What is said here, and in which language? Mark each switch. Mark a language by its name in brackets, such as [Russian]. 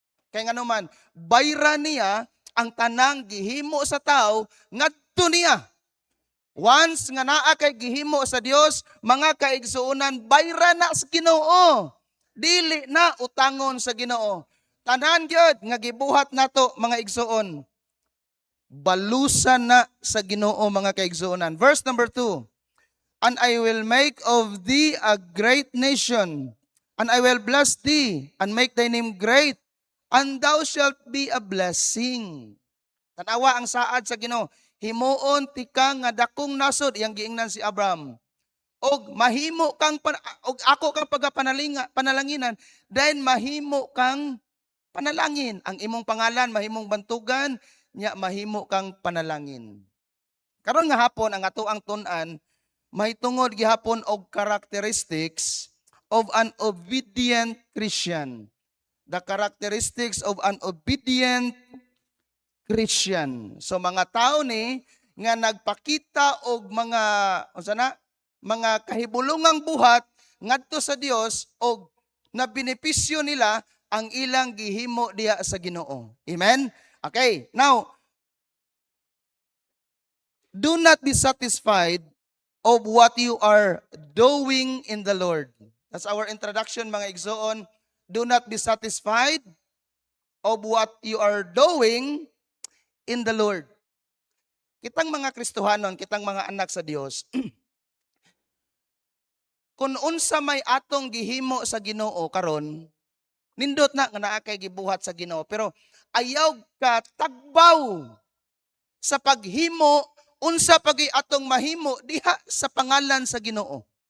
[Cebuano] Kay nganuman bayra niya ang tanang gihimo sa tawo ngadto niya. Once nga naa kay gihimo sa Dios, mga kaigsuonan, bayra na sa Ginoo. Dili na utangon sa Ginoo. Tanan gyud nga gibuhat nato mga igsuon. Balusan na sa Ginoo mga kaigsuonan. [English] Verse number 2. And I will make of thee a great nation, and I will bless thee, and make thy name great, and thou shalt be a blessing. [Cebuano] Tanawa ang saad sa Ginoo. Himuon ti ka nga dakong nasod iyang giingnan si Abraham. Og mahimo kang og ako kang panalanginan dahil mahimo kang panalangin. Ang imong pangalan mahimong bantugan nya mahimo kang panalangin. Karon nga hapon ang ato ang tun-an mahitungod gihapon og [English] characteristics of an obedient Christian. The characteristics of an obedient Christian. [Cebuano] So mga tao ni nga nagpakita og mga unsa na mga kahibulungang buhat ngadto sa Dios og na benepisyo nila ang ilang gihimo diha sa Ginoo. Amen. Okay. [English] Now, do not be satisfied of what you are doing in the Lord. That's our introduction [Cebuano] mga igsoon. [English] Do not be satisfied of what you are doing in the Lord. [Cebuano] Kitang mga Kristohanon, kitang mga anak sa Dios, kung unsa may atong gihimo sa Ginoo karon, nindot na nga naa kay gibuhat sa Ginoo, pero ayaw ka tagbaw sa paghimo unsa pagi atong mahimo diha sa pangalan sa Ginoo.